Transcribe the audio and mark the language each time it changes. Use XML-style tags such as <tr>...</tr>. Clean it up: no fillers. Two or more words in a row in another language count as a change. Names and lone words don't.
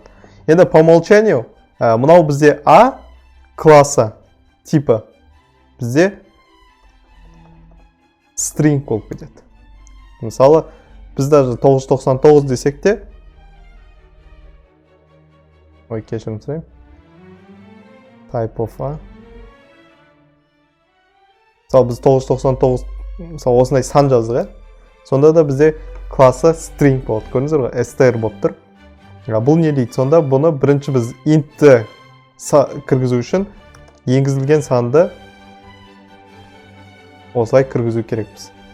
<kk>Енді</kk> <ru>по умолчанию,</ru> <kk>мынау бізде A классы типі бізде string болып кетеді. Мысалы, біз даже 999 десек те, кешірім сұрайым,</kk> <en>type of A.</en> <kk>Мысалы, біз 999, мысалы, осындай сан жаздық, сонда да бізде классы string болады. Көріңіздер ғой, str болып тұр. Бұл не дейді? Сонда бұны бірінші біз int'ті кіргізу үшін енгізілген санды осылай кіргізу керекпіз.</kk>